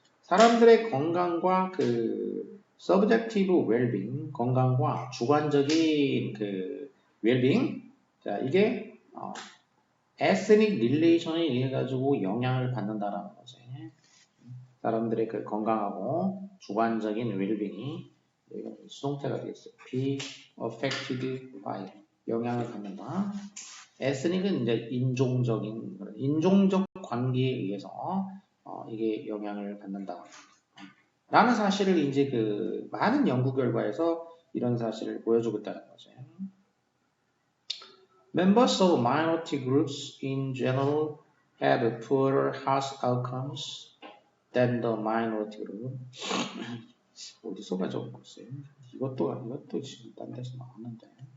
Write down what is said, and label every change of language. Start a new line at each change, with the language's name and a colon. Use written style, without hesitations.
Korean: 사람들의 건강과 그
English: subjective well-being,
Korean: 건강과 주관적인 그 well-being, 자 이게
English: ethnic relation
Korean: 에 의해 가지고 영향을 받는다라는 거지. 사람들의 그 건강하고 주관적인 well-being이 수동태가 되겠어.
English: be affected by
Korean: 영향을 받는다. 에스닉은 이제 인종적 관계에 의해서 이게 영향을 받는다. 라는 사실을 이제 그 많은 연구 결과에서 이런 사실을 보여주고 있다는 거죠.
English: Members of minority groups in general had poorer health outcomes than the minority group.
Korean: 어디서가 적었어요? 이것도 지금 딴 데서 나왔는데.